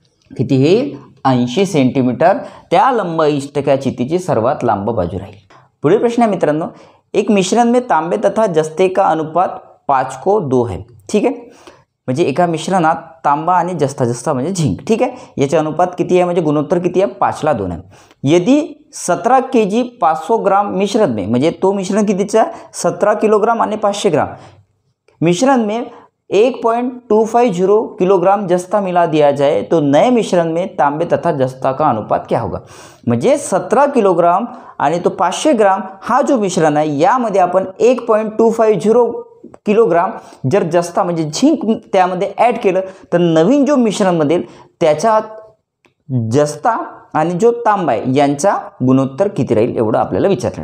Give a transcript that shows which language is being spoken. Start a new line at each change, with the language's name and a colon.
Marathi: किती होईल 80 सेंटीमीटर त्या लंब इष्टिकाची तिची सर्वात लांब बाजू राहील. पुढील प्रश्न आहे मित्रांनो
Hindi: एक मिश्रण में तांबे तथा जस्ते का अनुपात 5 को 2 है.
Marathi: ठीक आहे, म्हणजे एका मिश्रणात तांबा आणि जस्ता म्हणजे झिंक. ठीक आहे, याचे अनुपात किती आहे म्हणजे गुणोत्तर किती आहे 5 ला 2 आहे.
Hindi: यदि 17 kg 500 ग्राम मिश्रण में
Marathi: म्हणजे तो मिश्रण कितीचा 17 किलोग्राम आणि 500 ग्राम
Hindi: मिश्रण में 1.250 किलोग्राम जस्ता मिला दिया जाए तो नए मिश्रण में तांबे तथा जस्ता का अनुपात क्या होगा.
Marathi: म्हणजे 17 किलोग्राम आणि तो 500 ग्राम हा जो मिश्रण आहे यामध्ये आपण 1.250 किलोग्राम जर जस्ता म्हणजे झिंक त्यामध्ये ॲड केलं तर नवीन जो मिश्रण बनेल त्याच्यात जस्ता आणि जो तांबा आहे यांचा गुणोत्तर किती राहील एवढं आपल्याला विचारलं.